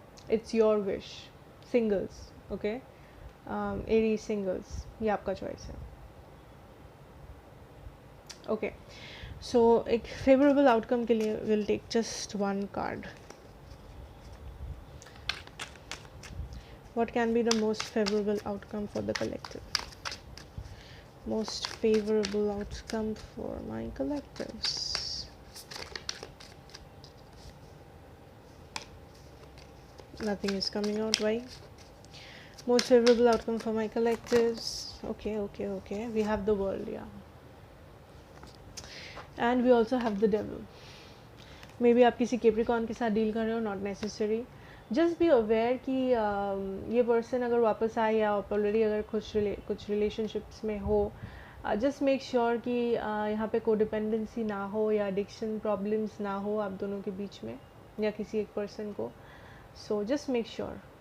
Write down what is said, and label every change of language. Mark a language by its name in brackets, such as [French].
[English] it's your wish, singles, okay, एरी singles, [Hindi] ये आपका choice है। [English] Okay, so एक favourable outcome के लिए will take just one card. What can be the most favorable outcome for the collective? Most favorable outcome for my collectives. Nothing is coming out. Why? Most favorable outcome for my collectives. Okay. We have the world, yeah. And we also have the devil. [Hindi] Maybe आप किसी Capricorn के साथ deal कर रहे हो, [English] not necessary. Just be aware [Hindi] कि ये person अगर वापस आए या आप ऑलरेडी अगर कुछ रिलेशनशिप्स में हो, जस्ट मेक श्योर कि यहाँ पे कोडिपेंडेंसी ना हो या एडिक्शन प्रॉब्लम्स ना हो आप दोनों के बीच में या किसी एक पर्सन को। [English] So just make sure.